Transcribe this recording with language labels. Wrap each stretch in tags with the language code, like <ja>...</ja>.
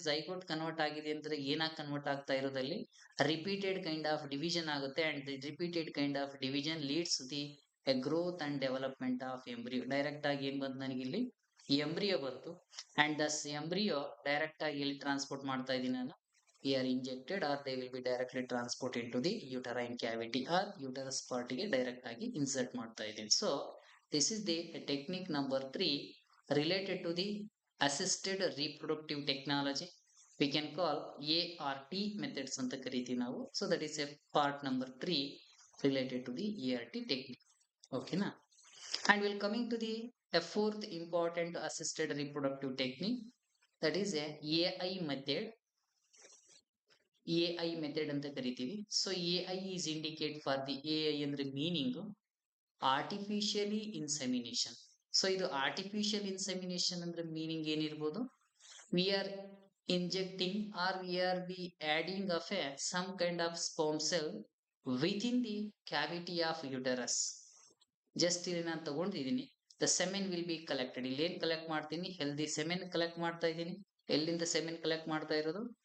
<kn>Zygote convert ಆಗಿದೆ ಅಂದ್ರೆ ಏನಾಗಿ ಕನ್ವರ್ಟ್ ಆಗ್ತಾ ಇರೋದಲ್ಲಿ</kn> <en>repeated kind of division</en> <kn>ಆಗುತ್ತೆ.</kn> <en>And repeated kind of division leads the a growth and development of embryo.</en> <kn>Direct ಆಗಿ ಏನ್ ಬಂತು ನನಗೆ? ಇಲ್ಲಿ ಎಂಬ್ರಿಯೋ ಬಂತು.</kn> <en>and thus embryo</en> <kn>ಡೈರೆಕ್ಟ್ ಆಗಿ ಎಲ್ಲಿ ಟ್ರಾನ್ಸ್ಪೋರ್ಟ್ ಮಾಡ್ತಾ ಇದ್ದೀನಿ ನಾನು?</kn> <en>we are injected or they will be directly transported into the uterine cavity or uterus part</en> <kn>ಗೆ ಡೈರೆಕ್ಟ್ ಆಗಿ ಇನ್ಸರ್ಟ್ ಮಾಡ್ತಾ ಇದ್ದೀನಿ.</kn> <en>So this is the technique number 3 related to the assisted reproductive technology. We can call ART methods</en> <kn>ಅಂತ ಕರಿತೀವಿ ನಾವು.</kn> <en>So that is a part number 3 related to the ART technique. Okay na? And we'll coming to the a fourth important assisted reproductive technique, that is a AI method.</en> <kn>AI method ಅಂತ ಕರಿತೀವಿ.</kn> <en>So AI is indicate for the AI ಅಂದ್ರೆ meaning artificially insemination.</en> <kn>So ಇದು artificial insemination ಅಂದ್ರೆ meaning ಏನಿರ್ಬೋದು?</kn> <en>We are injecting or we are be adding of a some kind of sperm cell within the cavity of uterus.</en> <kn>Just ಇಲ್ಲಿ ನಾನು ತಗೊಂಡಿದ್ದೀನಿ.</kn> <en>The semen will be collected.</en> <kn>ಇಲ್ಲಿ ಏನ್ collect ಮಾಡ್ತೀನಿ? Healthy semen collect ಮಾಡ್ತಾ ಇದ್ದೀನಿ. ಎಲ್ಲಿಂದ ಸೆಮೆನ್ ಕಲೆಕ್ಟ್ ಮಾಡ್ತಾ ಇರೋದು?</kn>